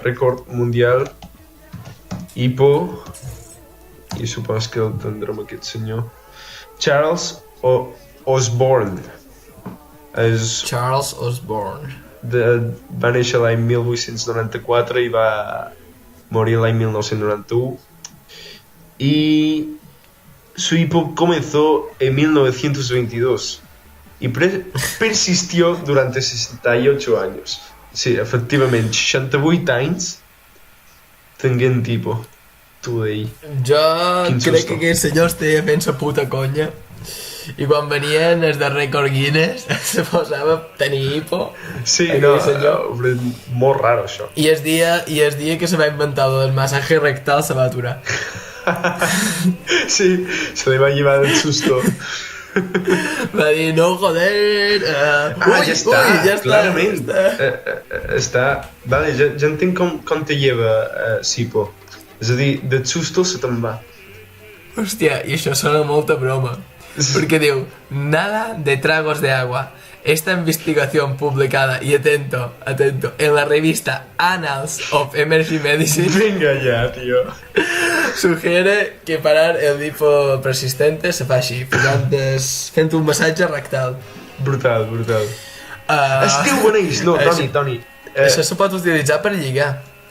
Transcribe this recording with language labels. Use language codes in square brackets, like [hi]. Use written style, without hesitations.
[ca] Rècord mundial hipo, i supos que el tindrem aquest senyor. Charles Osborne. Charles Osborne. Va néixer l'any 1894 i va morir l'any 1991. [es] Y su hipo comenzó en 1922 y persistió durante 68 años. [ca] Sí, efectivament, 68 anys tenint hipo. Tu d'ahir. Jo crec que aquest senyor estava fent sa puta conya i quan venien els de Record Guinness se posava a tenir hipo. Sí, no, molt raro això. I el dia que se va inventar el masaje rectal se va aturar. Sí, se li va llevar del susto. Va dir, no, joder... ja està, clarament. Està. Vale, ja entenc com te lleva Sipo. És a dir, del susto se te'n va. Hòstia, i això sona molta broma. [es] Porque digo, nada de tragos de agua. Esta investigación publicada, y atento, en la revista Annals of Emergency Medicine. Venga ya, tío. Sugiere que parar el hipo persistente [ca] se fa així, fent un massatge rectal. Brutal. Es diu boneix, no, Toni. Això se pot utilitzar per lligar.